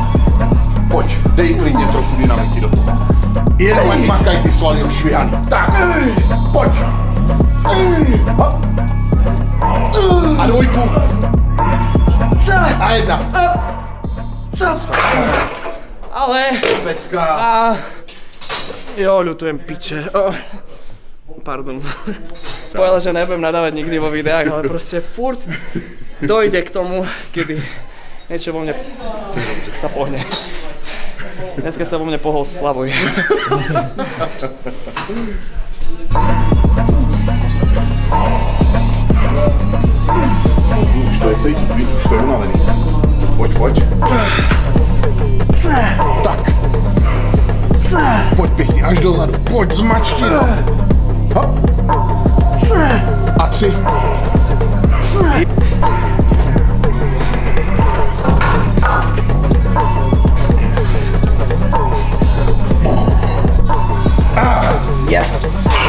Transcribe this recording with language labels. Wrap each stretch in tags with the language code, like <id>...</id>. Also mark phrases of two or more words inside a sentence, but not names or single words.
<cs>Pojď, dej klidně trochu dynamiky do toho. Jenom ať makaj ty svaly rozšvihaný. Tak, pojď. A 2. A 1. Ale... Pecka. A...</cs> <sk>Jo, ľutujem piče. Pardon. Povedal, že nebudem nadávať nikdy vo videách, ale proste furt dojde k tomu, kedy niečo vo mne sa pohne. Dneska sa vo mne pohol Slavoj.</sk> <cs>Už to je cítit, víš, už to je unavený. Pojď. Tak. Pojď pěkně, až dozadu. Pojď, zmačky, no. Hop. A 3. Yes!</cs>